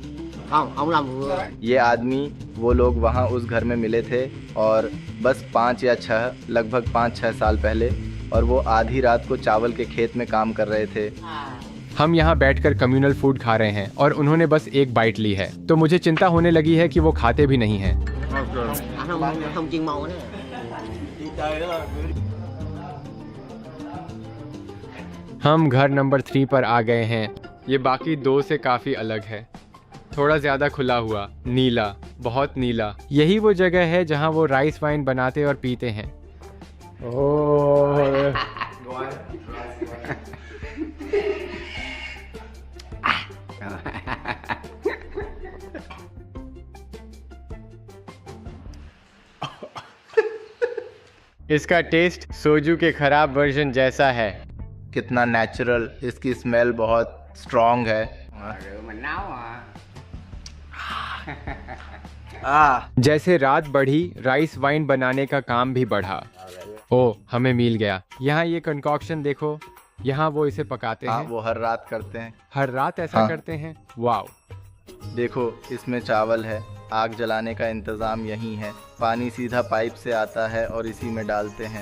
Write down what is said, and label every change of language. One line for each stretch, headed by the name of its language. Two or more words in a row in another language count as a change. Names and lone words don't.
Hindi: ये आदमी, वो लोग वहाँ उस घर में मिले थे और बस 5 या 6, लगभग 5-6 साल पहले और वो आधी रात को चावल के खेत में काम कर रहे थे। हम यहाँ बैठकर
English: communal food
Hindi: खा रहे हैं और उन्होंने बस एक बाइट ली है, तो मुझे चिंता होने लगी है कि वो खाते भी नहीं हैं।
Vietnamese: Không chiên màu nữa.
Hindi: हम घर नंबर 3 पर आ गए हैं। ये बाकी 2 से काफ़ी अलग है, थोड़ा ज़्यादा खुला हुआ, नीला, बहुत नीला। यही वो जगह है जहाँ वो
English: rice wine
Hindi: बनाते और पीते हैं। ओह, इसका टेस्ट सोजू के खराब वर्जन जैसा है। कितना नेचुरल, इसकी स्मेल बहुत स्ट्रॉन्ग है।
Vietnamese: Mình nấu à.
Hindi: जैसे रात बढ़ी,
English: rice wine
Hindi: बनाने का काम भी बढ़ा। ओह, हमें मिल गया। यहाँ ये कंकॉक्शन देखो, यहाँ वो इसे पकाते हाँ, हैं। वो हर रात करते हैं। हर रात ऐसा हाँ। करते हैं। वाओ, देखो इसमें चावल है, आग जलाने का इंतज़ाम यहीं है, पानी सीधा पाइप से आता है और इसी में डालते हैं।